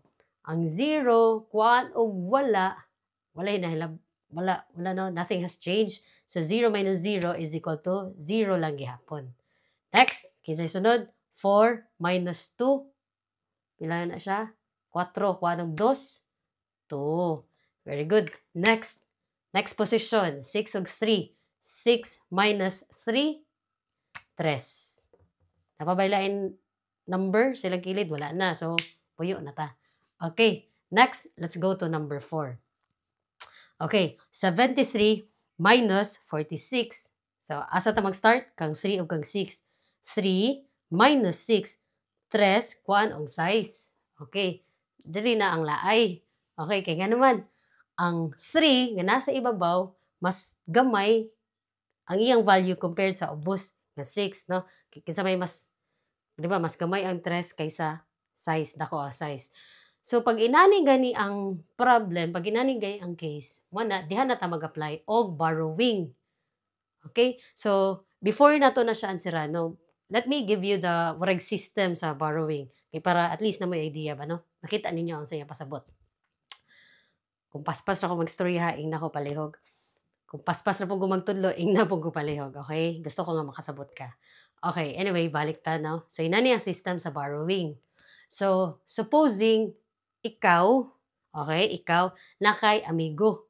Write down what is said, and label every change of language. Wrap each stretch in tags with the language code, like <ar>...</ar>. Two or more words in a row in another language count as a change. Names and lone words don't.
<ceb>Ang 0, kuan ug wala, wala no,</ceb> <en>nothing has changed. So 0 minus 0 is equal to 0</en> <ceb>lang gihapon. Next, kinsay sunod, 4 minus 2. Pila na siya? 4, kuan og 2. 2.</ceb> <en>Very good. Next position, 6 ug 3. 6 minus 3, 3.</en> <ceb>Napabailain number, sila kilid, wala na. So, puyo na ta.</ceb> <en>Okay, next, let's go to number 4. Okay, 73 minus 46. So,</en> <ceb>asa ta mag-start? Kang 3 ug kang 6. 3 minus 6, 3, kuan og 6. Okay, diri na ang laay. Okay, kaya nga naman, ang 3 nga nasa ibabaw, mas gamay ang iyang value compared sa ubos nga 6, no? Kinsa may mas, di ba, mas gamay ang 3 kaysa size, dako size. So, pag inani gani ang problem, pag inani gani ang case, wala, diha na ta mag-apply og borrowing. Okay? So, before nato na siya answeran,</ceb> <en>no, let me give you the warag system sa borrowing.</en> <ceb>Okay, para at least na may idea ba, no? Nakita ninyo ang saya pasabot. Kung paspas na ko magstorya, ing na ko palihog. Kung paspas na po ko magtudlo, ing na po ko palihog. Okay? Gusto ko nga makasabot ka. Okay, anyway, balik ta, no? So, ina niya system sa borrowing. So, supposing, ikaw, okay, ikaw, na kay amigo.</ceb>